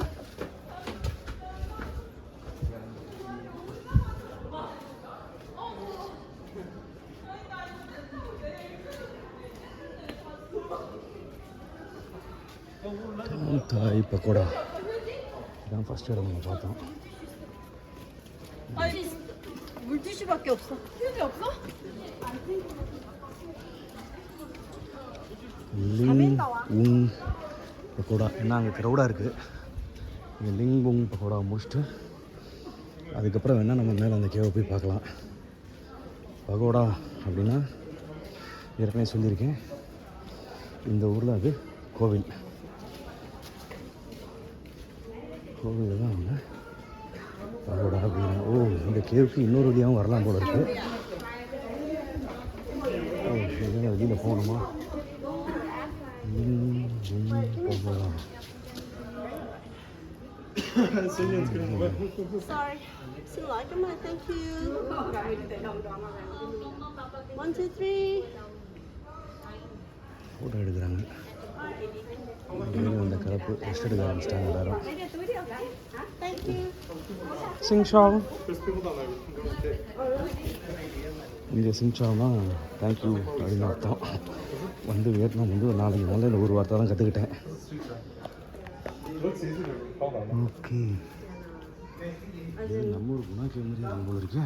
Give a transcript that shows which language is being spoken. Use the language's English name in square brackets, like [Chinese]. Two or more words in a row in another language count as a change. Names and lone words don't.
[Tamil] தாய் பக்கோடா இதான் ஃபஸ்ட் இடம் நம்ம பார்த்தோம். [Korean] 물티슈밖에 없어. 휴지 없어? [Tamil] லிங் உங் பக்கோடா, ஏன்னா அங்கே க்ரௌடாக இருக்குது. இங்கே லிங் உங் பக்கோடா முடிச்சுட்டு அதுக்கப்புறம் வேணால் நம்ம மேலே அந்த கேவை போய் பார்க்கலாம். பகோடா அப்படின்னா ஏற்கனவே சொல்லியிருக்கேன், இந்த ஊரில் அது கோவில். கோவில் தான் அவங்க பகோடா அப்படின்னா. ஓ, இந்த கேவுக்கு இன்னொரு வழியாகவும் வரலாம் போல இருக்குது. ஓ, இதெல்லாம் வெளியில் போகணுமா? பகோடா. [English] Sorry. Still like them, thank you. [Tamil] 1, 2, 3. ஃபோட்டோ எடுக்கிறாங்க. அந்த கலப்பு ரெஸ்ட் எடுக்க ஆரம்பிச்சிட்டாங்க எல்லாரும். [English] Thank you. [Tamil] சிங்ஷாவ், இங்கே சிங்ஷாவ்னா தேங்க்யூ அப்படின்னு அர்த்தம். வந்து வியட்நாம் வந்து ஒரு 4 நாளில் இந்த ஒரு வார்த்தை தான் கற்றுக்கிட்டேன். ஓகே, நம்ம ஊர் குணா கேவ் மாதிரி இருக்கும் போல இருக்கேன்.